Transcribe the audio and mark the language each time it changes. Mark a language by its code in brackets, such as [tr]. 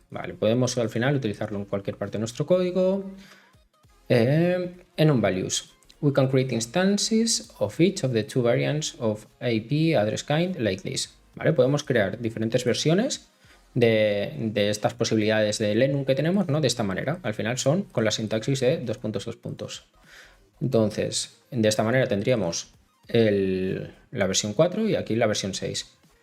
[es] Vale, podemos al final utilizarlo en cualquier parte de nuestro código. [en] Enum values. We can create instances of each of the two variants of IP address kind like this. [es] Vale, podemos crear diferentes versiones de estas posibilidades del enum que tenemos, ¿no? De esta manera. Al final son con la sintaxis de 2 puntos, 2 puntos. Entonces, de esta manera tendríamos la versión 4 y aquí la versión 6.